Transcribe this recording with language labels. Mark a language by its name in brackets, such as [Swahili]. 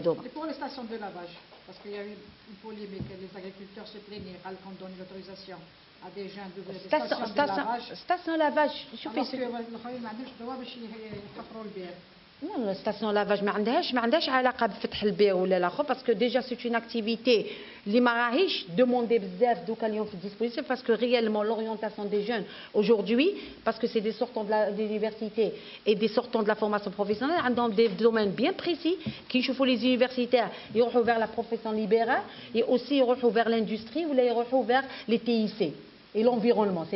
[French] Et pour les stations de lavage, parce qu'il y a eu une polémique, les agriculteurs se plaignaient quand on donne l'autorisation à des jeunes d'ouvrir des stations de lavage. Station lavage, alors que [Arabic] الآخرين ما عندهمش [French] droit [Arabic] باش يحفروا البير. [French] Non, la station lavage [Arabic] ما عندهاش علاقة بفتح البير ولا الآخر [French] parce que déjà c'est une activité [Arabic] اللي ما راهيش [French] demandée [Arabic] بزاف دوكا اليوم في الديسبوزيtif [French] parce que réellement l'orientation des jeunes aujourd'hui parce que c'est des sortants de l'université et des sortants de la formation professionnelle [Arabic] عندهم [French] des domaines bien précis qui [Arabic] يشوفوا [French] les universitaires [Arabic] يروحوا [French] vers la profession libérale et aussi يروحوا vers l'industrie [Arabic] ولا يروحوا [French] vers les TIC et l'environnement.